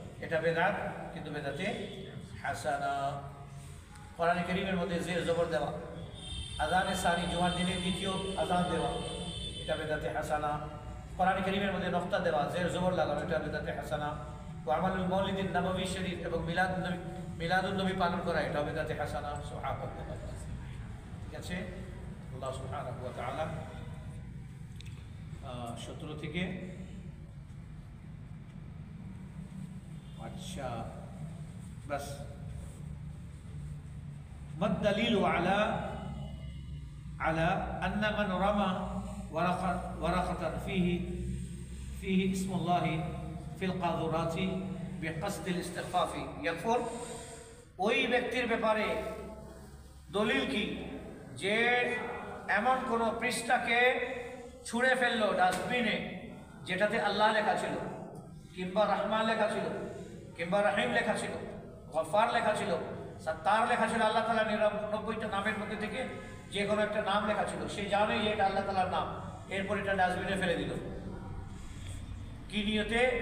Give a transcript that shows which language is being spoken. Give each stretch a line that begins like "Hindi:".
Bangla: এটা বেদাত, কিন্তু বেদাতে হাসানা। কোরআনে কারীমের মধ্যে জের জবর দেওয়া, আযানে সানি, জুমার দিনে দ্বিতীয় আযান দেওয়া, এটা বেদাতে হাসানা। কোরআনে কারীমের মধ্যে নকতা দেওয়া, জের জবর লাগানো, এটা বেদাতে হাসানা। আমালুল মাউলিদিন নববী শরীফ এবং মিলাদুন্নবী পালন করা, এটা বেদাতে হাসানা। সুবহানাল্লাহ। ঠিক আছে। আল্লাহ সুবহানাহু ওয়া তাআলা 17 থেকে
Hindi: अच्छा बस
Arabic: मद दलील على أن من رمى ورقة فيه اسم الله في القاذورات بقصد الاستخفاف يكفر।
Bangla: ওই ব্যক্তির ব্যাপারে দলিল কি যে এমন কোন পৃষ্ঠাকে ছুঁড়ে ফেললো ডাস্টবিনে যেটাতে আল্লাহ লেখা ছিল, কিংবা রহমান লেখা ছিল, কিংবা রহিম লেখা ছিল, গফার লেখা ছিল, সত্তার লেখা ছিল, আল্লাহ তাআলার 99টা নামের মধ্যে থেকে যে কোনো একটা নাম লেখা ছিল, সে জানে যে এটা আল্লাহ তাআলার নাম, এরপর এটা ডাস্টবিনে ফেলে দিল। কি নিয়তে?